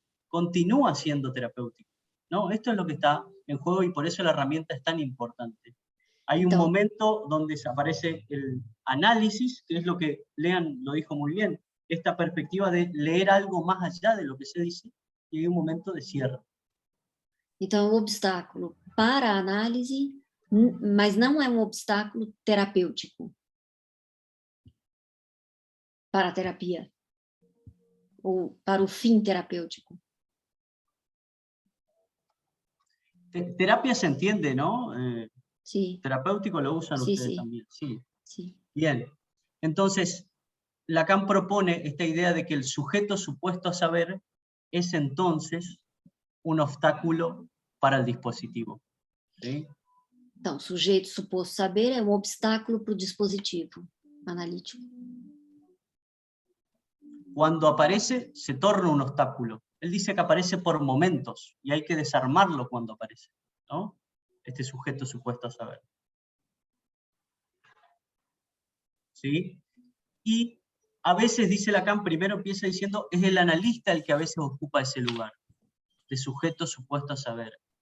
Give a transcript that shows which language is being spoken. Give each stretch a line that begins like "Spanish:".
Spanish: Continúa siendo terapéutico, ¿no? Esto es lo que está en juego y por eso la herramienta es tan importante. Hay un momento donde desaparece el análisis, que es lo que Lean lo dijo muy bien, esta perspectiva de leer algo más allá de lo que se dice, y hay un momento de cierre.
Portuguese: Então, é um obstáculo para a análise, mas não é um obstáculo terapêutico para a terapia, ou para o fim terapêutico.
Spanish: Terapia se entiende, ¿no? Sí. Terapéutico lo usan sí, ustedes sí. también. Sí. Sí. Bien. Entonces, Lacan propone esta idea de que el sujeto supuesto a saber es entonces un obstáculo para el dispositivo. ¿Sí?
Portuguese: Então, o sujeito suposto saber é um obstáculo para o dispositivo analítico.
Spanish: Cuando aparece, se torna un obstáculo. Él dice que aparece por momentos y hay que desarmarlo cuando aparece, ¿no? Este sujeto supuesto a saber. ¿Sí? Y a veces, dice Lacan, primero empieza diciendo, es el analista el que a veces ocupa ese lugar, de sujeto supuesto a saber.